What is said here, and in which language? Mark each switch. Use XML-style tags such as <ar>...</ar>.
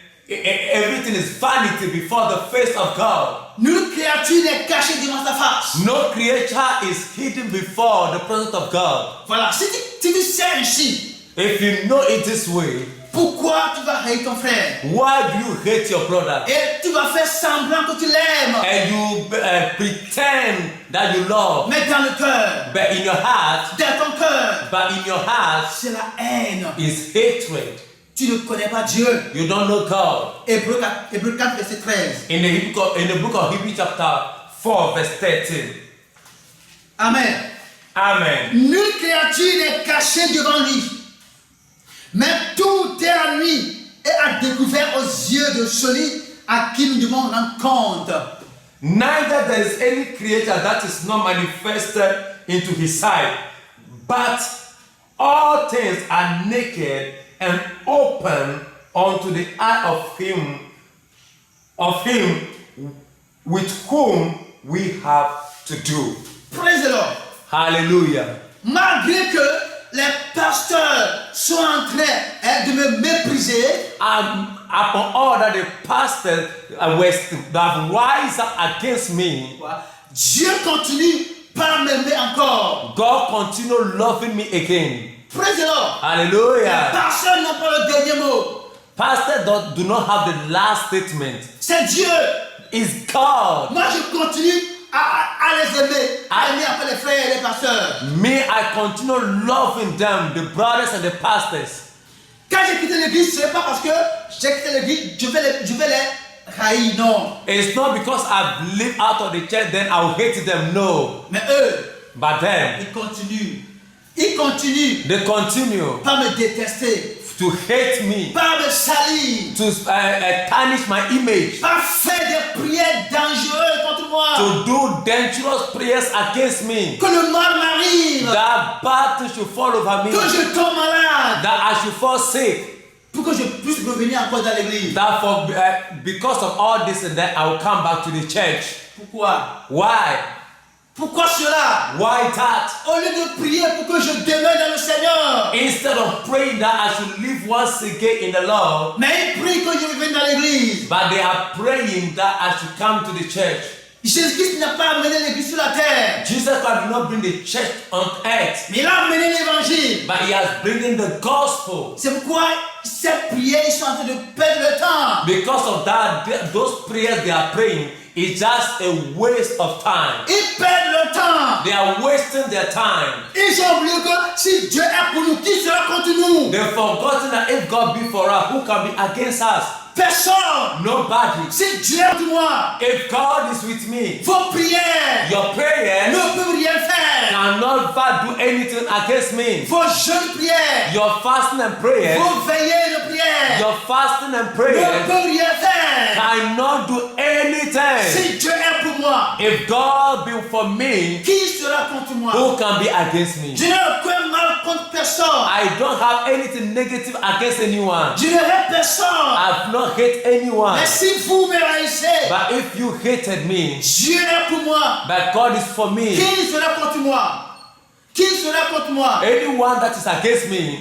<en>Everything is vanity before the face of God.</en> <fr>Nulle créature n'est cachée devant sa face.</fr> <en>No creature is hidden before the presence of God.</en> <fr>Voilà. Si tu sais ainsi,</fr> <en>If you know it this way,</en> <fr>pourquoi tu vas haïr ton frère?</fr> <en>why do you hate your brother?</en> <fr>Et tu vas faire semblant que tu l'aimes.</fr> <en>And you pretend that you love,</en> <fr>Mais dans le cœur,</fr> <en>but in your heart,</en> <fr>dans ton cœur, c'est la haine.</fr> <en>is hatred.</en> <fr>Tu ne connais pas Dieu.</fr> <en>You don't know God.</en> <fr>Hébreux 4, verset 13.</fr> <en>In the book of Hebrews chapter 4 verse 13. Amen. Amen.</en> <fr>Nulle créature n'est cachée devant lui. Mais tout est à lui et à découvert aux yeux de celui à qui nous devons rendre compte.</fr> <en>Neither there is any creature that is not manifested into his sight, but all things are naked and open unto the eye of him with whom we have to do. Praise the Lord. Hallelujah.</en> <fr>Malgré que les pasteurs sont en train de me mépriser,</fr> <en>Upon all that the pastors have rise up against me,</en> <fr>Dieu continue par m'aimer encore.</fr> <en>God continue loving me again. Praise the Lord. Hallelujah.</en> <fr>Personne n'a pas le dernier mot.</fr> <en>Pastors do not have the last statement.</en> <fr>C'est Dieu.</fr> <en>is God.</en> <fr>Moi, je continue à les aimer, à aimer après les frères et les pasteurs.</fr> <en>Me, I continue loving them, the brothers and the pastors.</en> <fr>Quand j'ai quitté l'église, ce n'est pas parce que j'ai quitté l'église, je vais les haïr, non.</fr> <en>It's not because I've lived out of the church, then I'll hate them, no.</en> <fr>Mais eux,</fr> <en>But them,</en> <fr>ils continuent. Ils continuent</fr> <en>they continue</en> <fr>par me détester,</fr> <en>to hate me,</en> <fr>par me salir,</fr> <en>to tarnish my image,</en> <fr>par faire des prières dangereuses contre moi.</fr> <en>to do dangerous prayers against me.</en> <fr>Que le mal m'arrive,</fr> <en>That bad thing should fall over me,</en> <fr>que je tombe malade,</fr> <en>that I should fall sick,</en> <fr>pour que je puisse revenir encore dans l'église.</fr> <en>that because of all this and that, I will come back to the church.</en> <fr>Pourquoi?</fr> <en>Why?</en> <fr>Pourquoi cela?</fr> <en>Why that?</en> <fr>Au lieu de prier pour que je demeure dans le Seigneur,</fr> <en>Instead of praying that I should live once again in the Lord,</en> <fr>mais ils prient que je revienne dans l'église.</fr> <en>but they are praying that I should come to the church.</en> <fr>Jésus-Christ n'a pas amené l'église sur la terre,</fr> <en>Jesus Christ did not bring the church on earth,</en> <fr>mais il a amené l'évangile.</fr> <en>but he has bringing the gospel.</en> <fr>C'est pourquoi ces prières, ils sont en train de perdre le temps.</fr> <en>Because of that, those prayers they are praying is just a waste of time.</en> <fr>Ils perdent le temps.</fr> <en>They are wasting their time.</en> <fr>Ils ont oublié que si Dieu est pour nous, qui sera contre nous?</fr> <en>They've forgotten that if God be for us, who can be against us?</en> <fr>Personne.</fr> <en>Nobody.</en> <fr>Si Dieu est pour moi,</fr> <en>If God is with me,</en> <fr>vos prières</fr> <en>your prayers</en> <fr>ne peuvent rien faire.</fr> <en>cannot do anything against me.</en> <fr>Vos jeûnes prières,</fr> <en>Your fasting and prayers,</en> <fr>vos veillées de prières</fr> <en>your fasting and</en> <fr>ne</fr> <en>prayers</en> <fr>peuvent rien faire.</fr> <en>cannot do anything.</en> <fr>Si Dieu est pour moi,</fr> <en>If God be for me,</en> <fr>qui sera contre moi?</fr> <en>who can be against me?</en> <fr>Je n'ai aucun mal contre personne.</fr> <en>I don't have anything negative against anyone.</en> <fr>Je ne hais personne.</fr> <en>I've not hate anyone.</en> <fr>Mais si vous me haïssez,</fr> <en>But if you hated me,</en> <fr>Dieu est pour moi.</fr> <en>but God is for me,</en> <fr>Qui sera contre moi? Qui sera contre moi?</fr> <en>anyone that is against me,</en>